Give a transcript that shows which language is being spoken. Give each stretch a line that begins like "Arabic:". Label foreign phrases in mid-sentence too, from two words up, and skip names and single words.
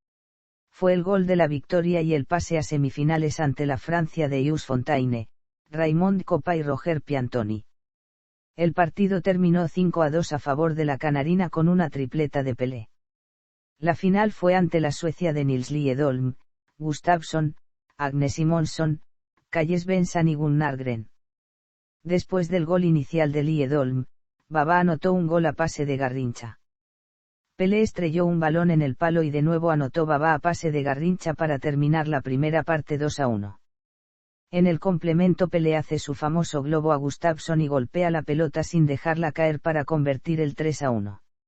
Spanish: Fue el gol de la victoria y el pase a semifinales ante la Francia de Yves Fontaine, Raymond Kopa y Roger Piantoni. El partido terminó 5-2 a favor de la Canarina con una tripleta de Pelé. La final fue ante la Suecia de Nils Liedholm, Gustafsson, Agne Simonsson, Kalle Svensson y Gunnar Gren. Después del gol inicial de Liedholm, Babá anotó un gol a pase de Garrincha. Pelé estrelló un balón en el palo y de nuevo anotó Babá a pase de Garrincha para terminar la primera parte 2-1. En el complemento Pelé hace su famoso globo a Gustafsson y golpea la pelota sin dejarla caer para convertir el 3-1.